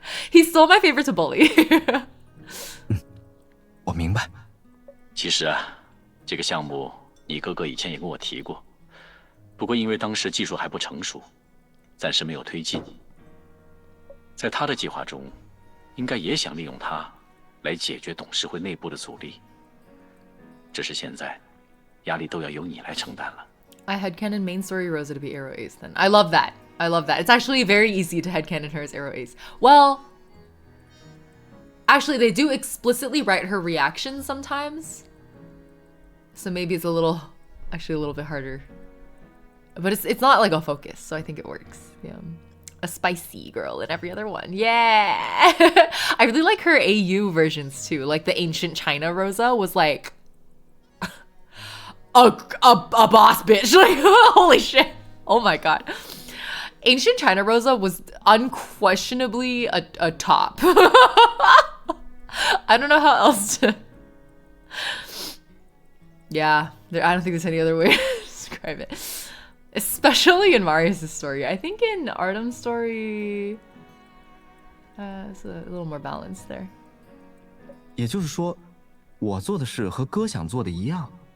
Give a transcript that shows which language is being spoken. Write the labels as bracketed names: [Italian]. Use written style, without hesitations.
[English] He's still my favorite to bully. [Chinese] 我明白。其实啊，这个项目你哥哥以前也跟我提过，不过因为当时技术还不成熟，暂时没有推进。在他的计划中，应该也想利用它来解决董事会内部的阻力。只是现在，压力都要由你来承担了。 [English] I headcanon main story Rosa to be Arrow Ace then. I love that. I love that. It's actually very easy to headcanon her as Arrow Ace. Well, actually, they do explicitly write her reactions sometimes. So maybe it's actually a little bit harder. But it's not like a focus, so I think it works. Yeah. A spicy girl in every other one. Yeah! I really like her AU versions too. Like the ancient China Rosa was like a boss bitch. Like, holy shit. Oh my god. Ancient China Rosa was unquestionably a top. I don't know how else to... Yeah, I don't think there's any other way to describe it. Especially in Marius' story. I think in Artem's story, it's a little more balanced there. [Chinese] 也就是说，我做的事和哥想做的一样。